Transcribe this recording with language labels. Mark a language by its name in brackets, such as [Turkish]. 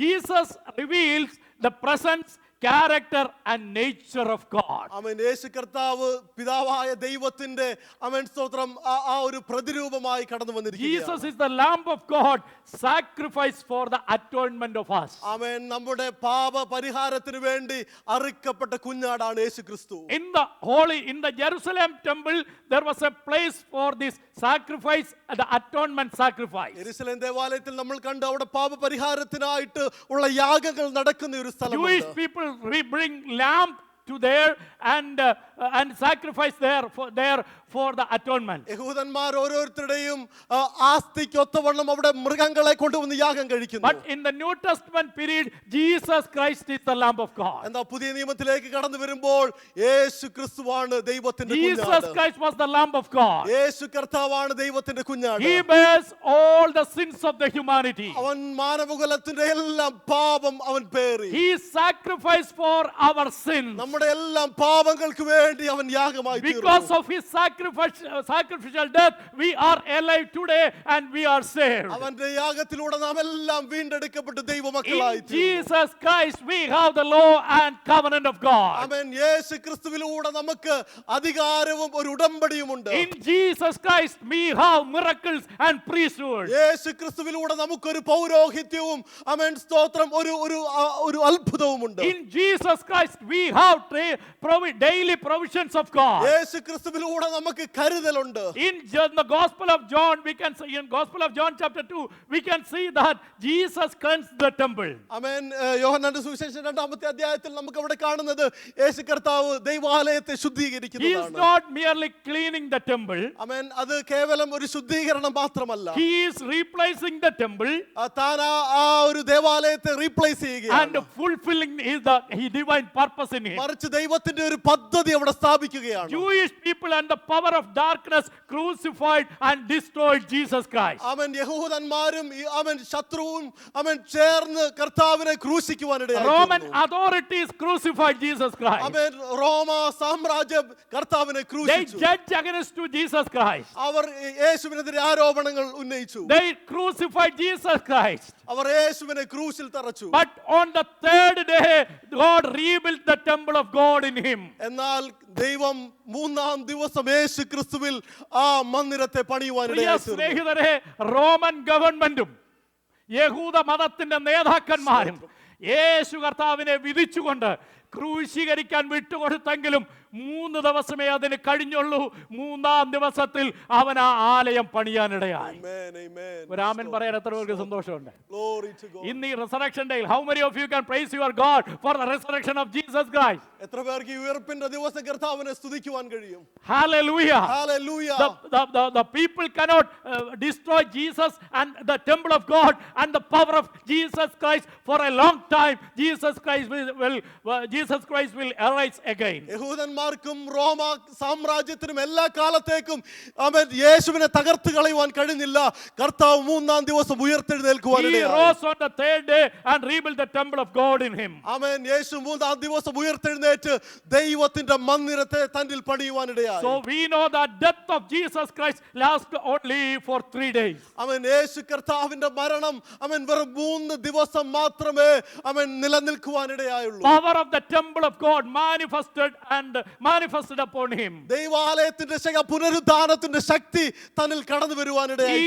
[English] Jesus reveals the presence, character and nature of God. [Malayalam] അവൻ യേശു കർത്താവ് പിതാവായ ദൈവത്തിന്റെ അവൻ സ്തോത്രം ആ ഒരു പ്രതിരൂപമായി കടന്നു വന്നിരിക്കുകയാണ്. [English] Jesus is the lamb of God, sacrifice for the atonement of us. [Malayalam] അവൻ നമ്മുടെ പാപ പരിഹാരത്തിന് വേണ്ടി അറുക്കപ്പെട്ട കുഞ്ഞാടാണ് യേശുക്രിസ്തു. [English] In the Jerusalem temple there was a place for this sacrifice, the atonement sacrifice. [Malayalam] യെരൂശലേം ദേവാലയത്തിൽ നമ്മൾ കണ്ടു അവിടെ പാപ പരിഹാരത്തിനായിട്ട് ഉള്ള യാഗങ്ങൾ നടക്കുന്ന ഒരു സ്ഥലമുണ്ട്. [English] Jewish people bring lamb to there and sacrifice there for the atonement. [Malayalam] യഹൂദന്മാർ ഓരോരുത്തരുടെയും ആസ്തിക്കൊത്തവണ്ണം അവിടെ മൃഗങ്ങളെ കൊണ്ടുവന്ന് യാഗം കഴിക്കുന്നു. [English] But in the New Testament period, Jesus Christ is the Lamb of God. [Malayalam] എന്നാൽ പുതിയ നിയമത്തിലേക്ക് കടന്നു വരുമ്പോൾ യേശു ക്രിസ്തുവാണ് ദൈവത്തിന്റെ [English] Jesus [Malayalam] കുഞ്ഞാട്. [English] Christ was the Lamb of God. [Malayalam] യേശു കർത്താവാണ് ദൈവത്തിന്റെ കുഞ്ഞാട്. [English] He bears all the sins of the humanity. [Malayalam] അവൻ മാനവകുലത്തിന്റെ എല്ലാം പാപം അവൻ പേറി. [English] He sacrificed for our sins. [Malayalam] നമ്മുടെ എല്ലാം പാപങ്ങൾക്ക് വേണ്ടി അവൻ യാഗമായി തീർന്നു. [English] Because of his sacrificial death, we are alive today and we are saved. [Malayalam] അവന്റെ യാഗത്തിലൂടെ നാം എല്ലാം വീണ്ടെടുക്കപ്പെട്ട് ദൈവമക്കളായി [English] In [Malayalam] തീർന്നു. [English] Jesus Christ, we have the law and covenant of God. [Malayalam] ആമേൻ. യേശു ക്രിസ്തുവിലൂടെ നമുക്ക് അധികാരവും ഒരു ഉടമ്പടിയുമുണ്ട്. [English] In Jesus Christ, we have miracles and priesthood. [Malayalam] യേശു ക്രിസ്തുവിലൂടെ നമുക്കൊരു പൗരോഹിത്യവും ആമേൻ സ്തോത്രം ഒരു അത്ഭുതവുമുണ്ട്. [English] In Jesus Christ, we have daily provisions of God. [Malayalam] യേശു ക്രിസ്തുവിലൂടെ നമുക്ക് കരുതലുണ്ട്. [English] In the Gospel of John, we can see in Gospel of John chapter 2, we can see that Jesus cleansed the temple. [Malayalam] ആമേൻ. യോഹന്നാന്റെ സുവിശേഷം 2-ാമത്തെ അധ്യായത്തിൽ നമുക്ക് അവിടെ കാണുന്നത് യേശു കർത്താവ് ദൈവാലയത്തെ [English] He is [Malayalam] ശുദ്ധീകരിക്കുന്നതാണ്. [English] not merely cleaning the temple. [Malayalam] ആമേൻ. അത് കേവലം ഒരു ശുദ്ധീകരണം മാത്രമല്ല. [English] He is replacing the temple [Malayalam] താൻ ആ ഒരു ദേവാലയത്തെ റീപ്ലേസ് [English] and [Malayalam] ചെയ്യുകയാണ്. [English] fulfilling his divine purpose in him. [Malayalam] മറിച്ച് ദൈവത്തിന്റെ ഒരു പദ്ധതി അവിടെ സ്ഥാപിക്കുകയാണ്. [English] Jewish people and the power of darkness crucified and destroyed Jesus Christ. [Malayalam] അവൻ യഹൂദന്മാരും അവൻ ശത്രുവും അവൻ ചേർന്ന് കർത്താവിനെ ക്രൂശിക്കുവാനിടയായി. [English] Roman authorities crucified Jesus Christ. [Malayalam] അവൻ റോമ സാമ്രാജ്യം കർത്താവിനെ [English] They [Malayalam] ക്രൂശിച്ചു. [English] judged against to Jesus Christ. [Malayalam] അവർ യേശുവിനെതിരെ ആരോപണങ്ങൾ ഉന്നയിച്ചു. [English] They crucified Jesus Christ. [Malayalam] അവർ യേശുവിനെ ക്രൂശിൽ തറച്ചു. [English] But on the third day, God rebuilt the temple of God in him. [Malayalam] എന്നാൽ ദൈവം 3-ാം ദിവസം യേശു ക്രിസ്തുവിൽ ആ മന്ദിരത്തെ പ്രിയ പണിയുവാനിടയായി തീർന്നു. സ്നേഹിതരെ, റോമൻ ഗവൺമെന്റും യഹൂദ മതത്തിന്റെ നേതാക്കന്മാരും യേശു കർത്താവിനെ വിധിച്ചുകൊണ്ട് ക്രൂശീകരിക്കാൻ വിട്ടുകൊടുത്തെങ്കിലും 3 ദിവസമേ അതിന് കഴിഞ്ഞുള്ളൂ. 3-ാം ദിവസത്തിൽ അവൻ ആ ആലയം പണിയാനിടയായി. [English] Amen, amen. [Malayalam] ഒരു ആമേൻ പറയാൻ എത്ര പേർക്ക് സന്തോഷമുണ്ട്? [English] Glory to God. In the resurrection day, how many of you can praise your God for the resurrection of Jesus Christ? [Malayalam] എത്ര പേർക്ക് ഈ ഉയർപ്പിന്റെ ദിവസം കർത്താവിനെ സ്തുതിക്കുവാൻ കഴിയും? [English] Hallelujah. Hallelujah. The people cannot destroy Jesus and the temple of God and the power of Jesus Christ for a long time. Jesus Christ will arise again. [Malayalam] യഹൂദന്മാർക്കും റോമ സാമ്രാജ്യത്തിനും എല്ലാ കാലത്തേക്കും അവൻ യേശുവിനെ തകർത്ത് കളയുവാൻ കഴിഞ്ഞില്ല. കർത്താവ് 3-ാം ദിവസം ഉയർത്തെഴുന്നേൽക്കുവാൻ [English] He rose on the third day and rebuilt the temple of God in him. [Malayalam] ആമേൻ. യേശു 3-ാം ദിവസം ഉയർത്തെഴുന്നേറ്റ് ദൈവത്തിന്റെ മന്ദിരത്തെ തന്നിൽ പണിയുവാനിടയായി. [English] So we know that death of Jesus Christ lasts only for 3 days. [Malayalam] അവൻ യേശു കർത്താവിന്റെ മരണം അവൻ വെറും 3 ദിവസം മാത്രമേ അവൻ നിലനിൽക്കുവാനിടയായുള്ളൂ. [English] Power of the temple of God manifested upon him. [Malayalam] ദൈവാലയത്തിന്റെ പുനരുദ്ധാനത്തിന്റെ ശക്തി തന്നിൽ കടന്നു വരുവാനിടയായി.